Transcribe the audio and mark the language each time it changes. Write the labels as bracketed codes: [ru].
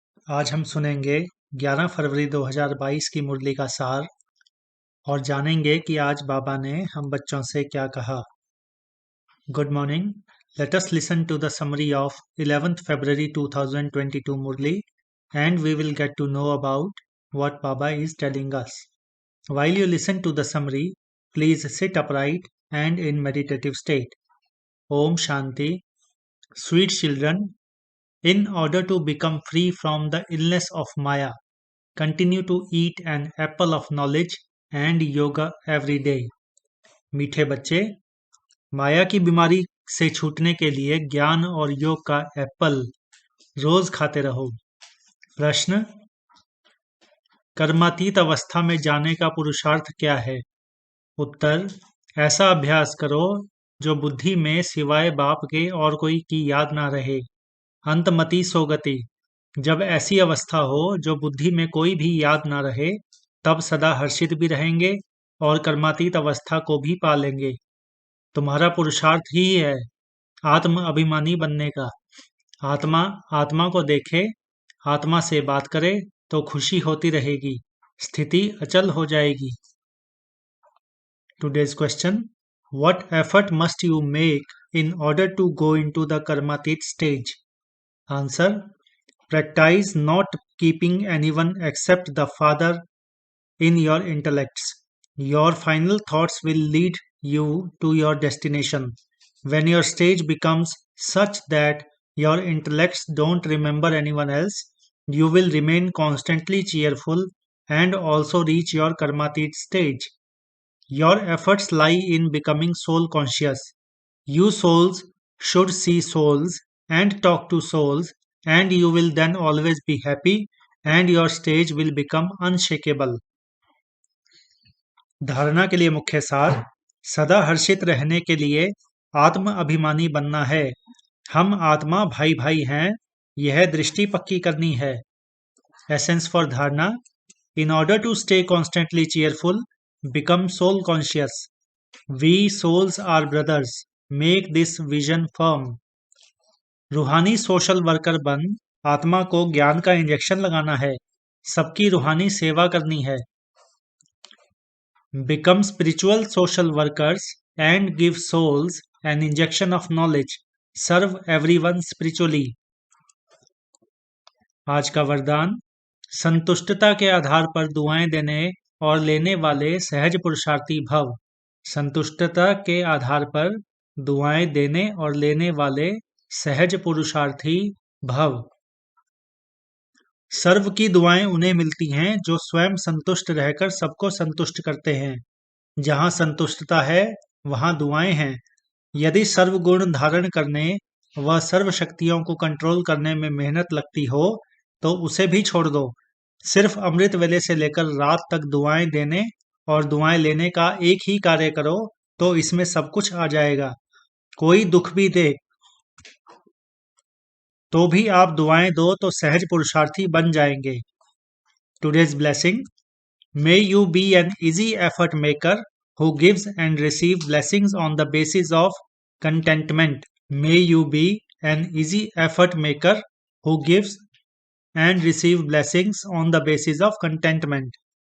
[hi] आज हम सुनेंगे 11 फरवरी 2022 की मुरली का सार और जानेंगे कि आज बाबा ने हम बच्चों से क्या कहा। [en] Good morning. Let us listen to the summary of 11th February 2022 Murli and we will get to know about what Baba is telling us. While you listen to the summary, please sit upright and in meditative state. Om Shanti. Sweet children, in order to become free from the illness of Maya, continue to eat an apple of knowledge and yoga every day. [hi] मीठे बच्चे, माया की बीमारी से छूटने के लिए ज्ञान और योग का एप्पल रोज खाते रहो। प्रश्न: कर्मातीत अवस्था में जाने का पुरुषार्थ क्या है? उत्तर: ऐसा अभ्यास करो जो बुद्धि में सिवाय बाप के और कोई की याद ना रहे। अंतमति सोगति, जब ऐसी अवस्था हो जो बुद्धि में कोई भी याद ना रहे, तब सदा हर्षित भी रहेंगे और कर्मातीत अवस्था को भी पा लेंगे। तुम्हारा पुरुषार्थ ही है आत्म अभिमानी बनने का। आत्मा को देखे, आत्मा से बात करे तो खुशी होती रहेगी, स्थिति अचल हो जाएगी। [en] Today's question: What effort must you make in order to go into the karmatit stage? Answer: Practice not keeping anyone except the Father in your intellects. Your final thoughts will lead you to your destination. When your stage becomes such that your intellects don't remember anyone else, you will remain constantly cheerful and also reach your karmatit stage. Your efforts lie in becoming soul conscious. You souls should see souls and talk to souls, and you will then always be happy and your stage will become unshakable. [hi] धारणा के लिए मुख्य सार: सदा हर्षित रहने के लिए आत्म अभिमानी बनना है। हम आत्मा भाई भाई हैं, यह दृष्टि पक्की करनी है। [en] Essence for धारणा: in order to stay constantly cheerful, become soul conscious. We souls are brothers. Make this vision firm. [hi] रूहानी सोशल वर्कर बन आत्मा को ज्ञान का इंजेक्शन लगाना है, सबकी रूहानी सेवा करनी है। [en] Become spiritual social workers and give souls an injection of knowledge. Serve everyone spiritually. [hi] आज का वरदान: संतुष्टता के आधार पर दुआएं देने और लेने वाले सहज पुरुषार्थी भव। संतुष्टता के आधार पर दुआएं देने और लेने वाले सहज पुरुषार्थी भव। सर्व की दुआएं उन्हें मिलती हैं जो स्वयं संतुष्ट रहकर सबको संतुष्ट करते हैं। जहां संतुष्टता है वहां दुआएं हैं। यदि सर्व गुण धारण करने व सर्व शक्तियों को कंट्रोल करने में मेहनत लगती हो तो उसे भी छोड़ दो। सिर्फ अमृत वेले से लेकर रात तक दुआएं देने और दुआएं लेने का एक ही कार्य करो तो इसमें सब कुछ आ जाएगा। कोई दुख भी दे तो भी आप दुआएं दो तो सहज पुरुषार्थी बन जाएंगे। [en] Today's blessing: may you be an easy effort maker who gives and receive blessings on the basis of contentment. May you be an easy effort maker who gives and receive blessings on the basis of contentment.